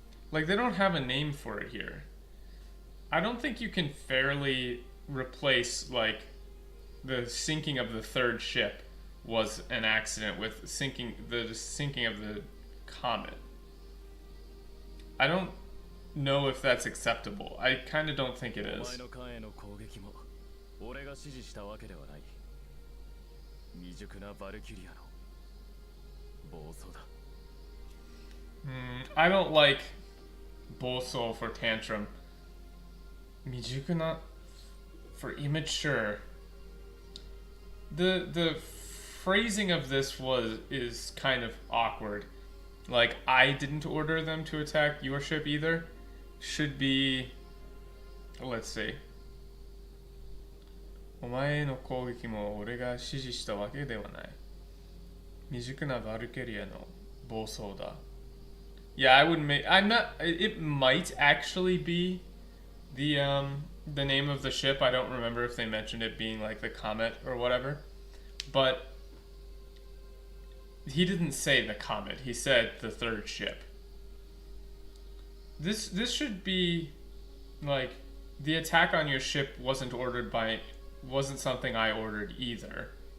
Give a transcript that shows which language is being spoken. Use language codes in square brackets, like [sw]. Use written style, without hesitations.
[en] Like, they don't have a name for it here. I don't think you can fairly replace, like, the sinking of the 3rd ship was an accident with the sinking of the comet. I don't know if that's acceptable. I kind of don't think it [ja] お前 [en] is. [ja] の艦への攻撃も俺が指示したわけではない。未熟なバルキュリアの暴走だ。 [en] I don't like Bolso for tantrum. Mijukuna for immature. The phrasing of this is kind of awkward. Like, I didn't order them to attack your ship either. Should be, let's see. [ja] お前への攻撃も俺が指示したわけではない。未熟なバルキュリアの暴走だ。 [en] Yeah, I wouldn't make. I'm not. It might actually be the name of the ship. I don't remember if they mentioned it being like the Comet or whatever, but he didn't say the Comet. He said the third ship. This should be like the attack on your ship wasn't something I ordered either.